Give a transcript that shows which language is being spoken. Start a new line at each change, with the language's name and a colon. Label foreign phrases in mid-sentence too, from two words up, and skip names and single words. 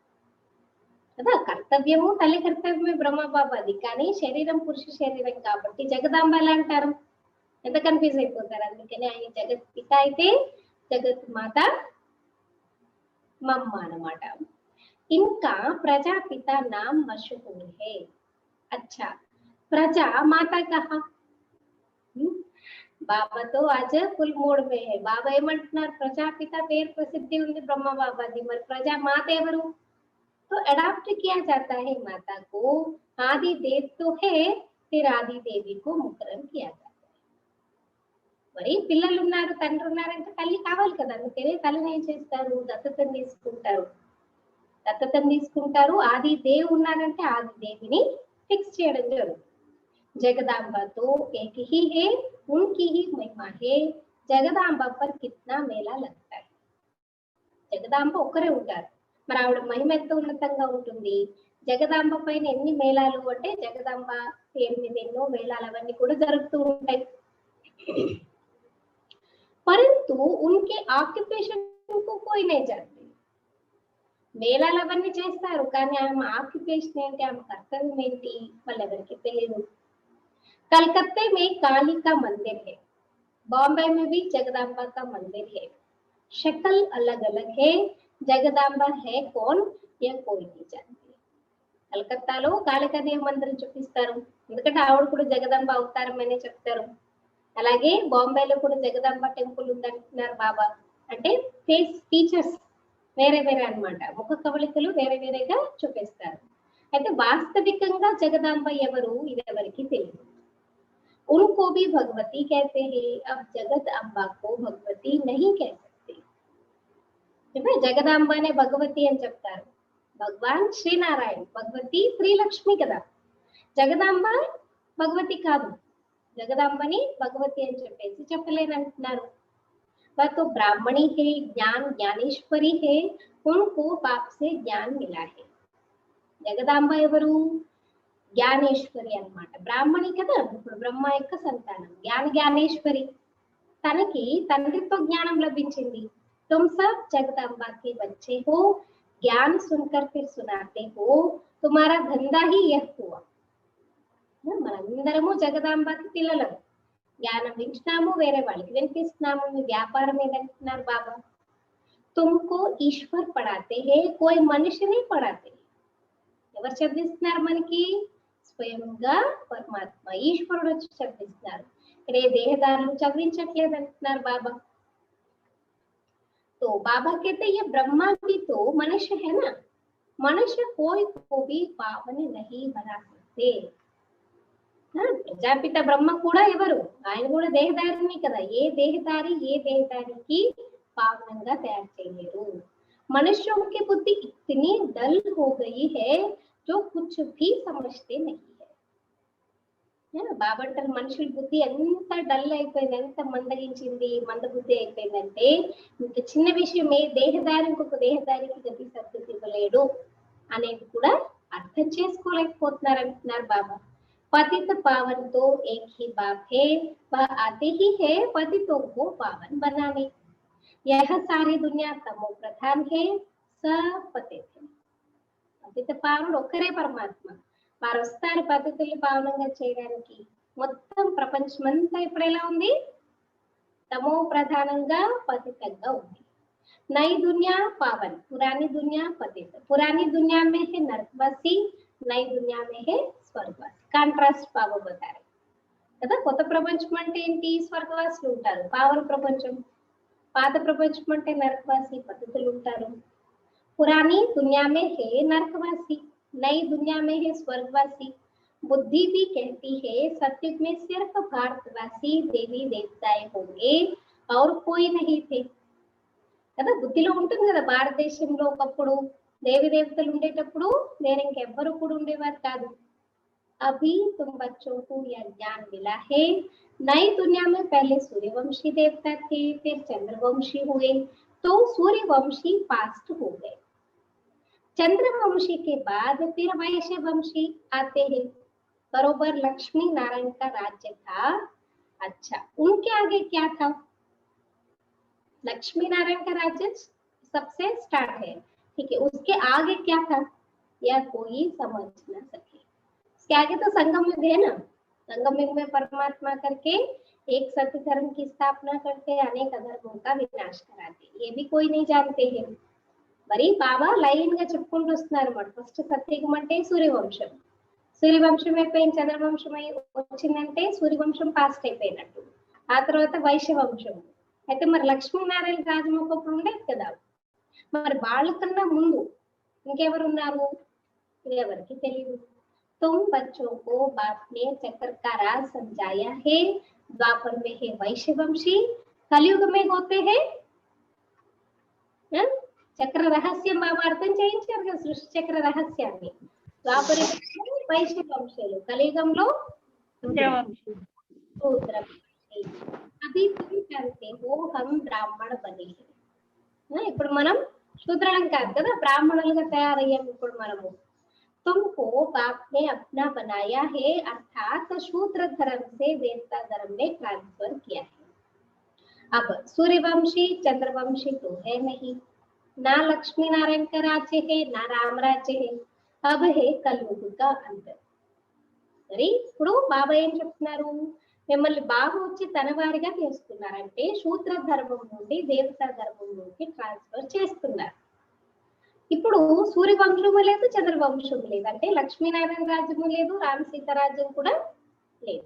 Telugu: కదా కర్తవ్యము తల్లి కర్తవ్యమే బ్రహ్మ బాబాది కానీ శరీరం పురుష శరీరం కాబట్టి జగదాంబ ఎలా అంటారు ఎంత కన్ఫ్యూజ్ అయిపోతారు అందుకని ఆయన జగత్ పిత అయితే జగత్ మాత మమ్మ అన్నమాట ఇంకా
Hindi: प्रजापिता नाम मशहूर है अच्छा प्रजा माता कहा बाबा तो आज फुल मोड में है
Telugu: బాబా ఏమంటున్నారు ప్రజాపిత పేరు ప్రసిద్ధి ఉంది బ్రహ్మ బాబాది మరి ప్రజా మాత ఎవరు
Hindi: तो अडॉप्ट किया जाता है
Telugu: माता को आदि देव तो है फिर आदि देवी को मुकरम किया जाता है మరి పిల్లలు ఉన్నారు తండ్రి ఉన్నారంటే తల్లి కావాలి కదా అందుకనే తల్లిని ఏం చేస్తారు దత్తతని తీసుకుంటారు ఆది దేవ్ ఉన్నారంటే ఆది దేవిని ఫిక్స్ చేయడం జరుగుతుంది
Hindi: जगदांबा तो एक ही है उनकी ही महिमा है जगदांबा पर कितना मेला लगता है
Telugu: జగదాంబ ఒక్కరే ఉంటారు మరి ఆవిడ మహిమ ఎంత ఉన్నతంగా ఉంటుంది జగదాంబ పైన ఎన్ని మేళాలు అంటే జగదాంబ పేరు మీద ఎన్నో మేళాలు అవన్నీ కూడా జరుగుతూ ఉంటాయి
Hindi: परंतु उनके ऑक्युपेशन को कोई नहीं जानते
Telugu: మేళాలు అవన్నీ చేస్తారు కానీ ఆమె ఆక్యుపేషన్ ఏంటి ఆమె కర్తవ్యం ఏంటి వాళ్ళెవరికి తెలియదు
Hindi: कलकत्ते में काली का मंदिर है बॉम्बे में भी जगदांबा का मंदिर है शक्ल अलग अलग है जगदांबा है कौन यह कोई नहीं जानती
Telugu: కలకత్తాలో కాళికాదేవి మందిరం చూపిస్తారు ఎందుకంటే ఆవిడ కూడా జగదాంబ అవతారమనే చెప్తారు అలాగే బాంబేలో కూడా జగదాంబ టెంపుల్ ఉందంటున్నారు బాబా అంటే ఫేస్ ఫీచర్స్ వేరే వేరే అన్నమాట ముఖ కవళికలు వేరే వేరేగా చూపిస్తారు అయితే వాస్తవికంగా జగదాంబ ఎవరు ఇది ఎవరికి తెలియదు
Hindi: उनको भी भगवती कहते हैं अब जगत अम्बा को भगवती नहीं कह सकते जगदांबा ने भगवती
Telugu: అని చెప్తారు భగవాన్ శ్రీనారాయణ భగవతి శ్రీలక్ష్మి కదా జగదాంబ భగవతి కాదు జగదాంబని భగవతి అని చెప్పలేనంటున్నారు
Hindi: वह तो ब्राह्मणी है ज्ञान ज्ञानेश्वरी है उनको बाप से ज्ञान मिला है
Telugu: జగదాంబ ఎవరు జ్ఞానేశ్వరి అన్నమాట బ్రాహ్మణి కదా ఇప్పుడు బ్రహ్మ యొక్క సంతానం జ్ఞానేశ్వరి తనకి తండ్రితో జ్ఞానం లభించింది
Hindi: तुम सब जगदम्बा के बच्चे हो ज्ञान सुनकर फिर सुनाते हो तुम्हारा धंधा ही यह हुआ
Telugu: మనందరము జగదాంబకి పిల్లలము జ్ఞానం వింటున్నాము వేరే వాళ్ళకి వినిపిస్తున్నాము మీ వ్యాపారం ఏదంటున్నారు బాబా
Hindi: तुमको ईश्वर पढ़ाते हैं कोई मनुष्य नहीं पढ़ाते
Telugu: ఎవరు చదివిస్తున్నారు మనకి స్వయంగా పరమాత్మ ఈశ్వరుడు వచ్చి చదివిస్తున్నారు ఇక్కడ ఏ దేహదారులు చదివించట్లేదు అంటున్నారు బాబా
Hindi: तो बाबा कहते ये ब्रह्मा भी तो मनुष्य है ना मनुष्य कोई को भी पावन नहीं बना सकते
Telugu: ప్రజాపిత బ్రహ్మ కూడా ఎవరు, ఆయన కూడా దేహదారిని కదా. ఏ దేహదారికి పావనంగా తయారు చేయలేరు.
Hindi: मनुष्यों की बुद्धि इतनी डल हो गई है जो कुछ भी समझते नहीं है.
Telugu: బాబా అంటారు మనుషుల బుద్ధి ఎంత డల్ అయిపోయింది, ఎంత మందగించింది, మందబుద్ధి అయిపోయిందంటే ఇంత చిన్న విషయం ఏ దేహదారి ఇంకొక దేహదారికి గతి సద్గతి ఇవ్వలేడు అనేది కూడా అర్థం చేసుకోలేకపోతున్నారు అంటున్నారు బాబా.
Hindi: पतित पावन तो एक ही बाप है, वह आते ही है पतितों को पावन बनाने. यह सारी दुनिया तमो प्रधान है, सब पतित है.
Telugu: పతిత పావనుడు ఒక్కరే పరమాత్మ. వారు వస్తారు పతితుల్ని పావనంగా చేయడానికి. మొత్తం ప్రపంచమంతా ఇప్పుడు ఎలా ఉంది, తమో ప్రధానంగా పతితంగా ఉంది.
Hindi: नई दुनिया पावन, पुरानी दुनिया पतित. पुरानी दुनिया में है नरकवासी, नई दुनिया में है స్వర్గవాసి.
Telugu: కాంట్రాస్ట్ బాబా బతారు కదా. కొత్త ప్రపంచం అంటే ఏంటి, స్వర్గవాసులు ఉంటారు. పావన ప్రపంచం, పాత ప్రపంచం అంటే నరకవాసి పతితులు ఉంటారు.
Hindi: पुरानी दुनिया में है नरकवासी, నई दुनिया में है स्वर्गवासी. बुद्धि भी कहती है सत्युग में सिर्फ भारतवासी देवी देवताएं होंगे और कोई नहीं थे కదా.
Telugu: బుద్ధిలో ఉంటుంది కదా, భారతదేశంలో ఒకప్పుడు దేవి దేవతలు ఉండేటప్పుడు నేను ఇంకెవ్వరు కూడా ఉండేవారు కాదు.
Hindi: अभी तुम बच्चों को यह ज्ञान मिला है. नई दुनिया में पहले सूर्यवंशी देवता थे, फिर चंद्रवंशी हुए, तो सूर्यवंशी पास्ट हो गए. चंद्रवंशी के बाद फिर वैश्यवंशी आते हैं. बरोबर लक्ष्मी नारायण का राज्य था. अच्छा, उनके आगे क्या था, लक्ष्मी नारायण का राज्य सबसे स्टार्ट है, ठीक है. उसके आगे क्या था यह कोई समझ ना सके. इसके आगे तो संगम युग है ना. संगम युग में परमात्मा करके एक सत्य धर्म की स्थापना करके अनेक अधर्मों का विनाश कराते, ये भी कोई नहीं जानते हैं.
Telugu: మరి బాబా లైన్ గా చెప్పుకుంటూ వస్తున్నారు అన్నమాట. ఫస్ట్ సత్యయుగం అంటే సూర్యవంశం, సూర్యవంశం అయిపోయింది, చంద్రవంశం వచ్చిందంటే సూర్యవంశం పాస్ట్ అయిపోయినట్టు. ఆ తర్వాత వైశ్యవంశం. అయితే మరి లక్ష్మీనారాయణ రాజ్యం ఒకప్పుడు ఉండేది కదా, మరి వాళ్ళకన్నా ముందు ఇంకెవరు ఉన్నారు ఎవరికి తెలియదు.
Hindi: तुम बच्चों को बाप ने चक्र का राज समझाया है. द्वापर में है वैश्यवंशी, कलयुग में होते हैं
Telugu: చక్ర రహస్యం బాబా అర్థం చేయించారు కదా, సృష్టి చక్ర రహస్యాన్ని. ద్వాపర వైశ్యవంశులు, కలియుగంలో శూద్ర.
Hindi: అది तुम जानते हो हम ब्राह्मण बने हैं.
Telugu: ఇప్పుడు మనం శూద్రులం కాదు కదా, బ్రాహ్మణులుగా తయారయ్యాం ఇప్పుడు మనము.
Hindi: तुमको बाप ने अपना बनाया है, अर्थात शूद्र धर्म से देवता धर्म में ट्रांसफर किया है. अब सूर्यवंशी चंद्रवंशी तो है नहीं, ना लक्ष्मी नारायण का राज्य है, ना राम राज्य है. अब है कलयुग का अंत.
Telugu: సరే, ఇప్పుడు బాబా ఏం చెప్తున్నారు, మిమ్మల్ని బాబు వచ్చి తన వారిగా చేసుకున్నారంటే శూద్ర ధర్మం నుండి దేవతా ధర్మంలోకి ట్రాన్స్ఫర్ చేస్తున్నారు. ఇప్పుడు సూర్యవంశము లేదు, చంద్రవంశము లేదు, అంటే లక్ష్మీనారాయణ రాజ్యము లేదు, రామ సీత రాజ్యం కూడా లేదు.